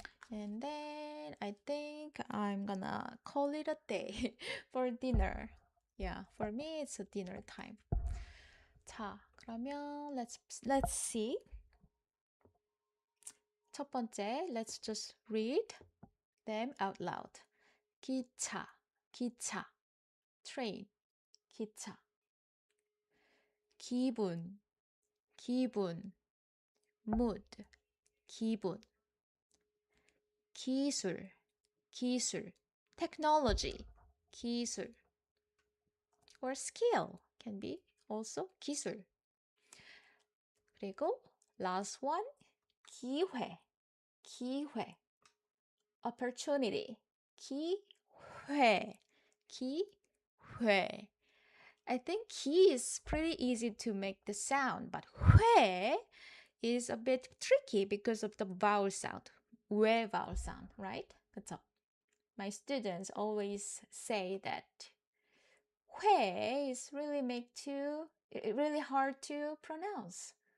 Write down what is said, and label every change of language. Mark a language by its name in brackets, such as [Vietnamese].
[English] And then I think I'm gonna call it a day for dinner. Yeah, for me it's a dinner time. 자, 그러면 let's see. 첫 번째, let's just read them out loud. [Korean] 기차, 기차, train, 기차. 기분, 기분, mood, 기분. 기술, 기술, technology, 기술. [English] Or skill can be also 기술. [Korean] 그리고 last one, 기회, 기회. opportunity, 기회, 기회. [English] I think 기 is pretty easy to make the sound, but 회 is a bit tricky because of the vowel sound. 왜 vowel sound, right? 그쵸? My students always say that 회 is really hard to pronounce.